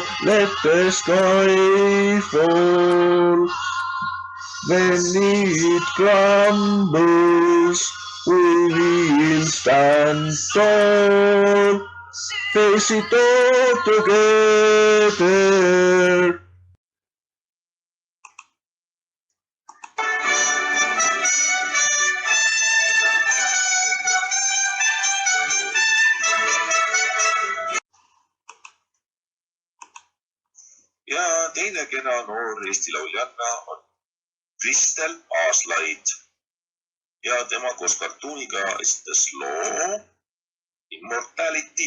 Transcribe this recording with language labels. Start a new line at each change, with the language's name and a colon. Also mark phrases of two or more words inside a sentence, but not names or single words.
English: Let the sky fall when it crumbles. We will stand tall, face it all together.
Estonian: Ja teine kena noor Eesti lauljanna on Kristel Aaslaid ja tema koos kartuuniga esitas loo Immortality.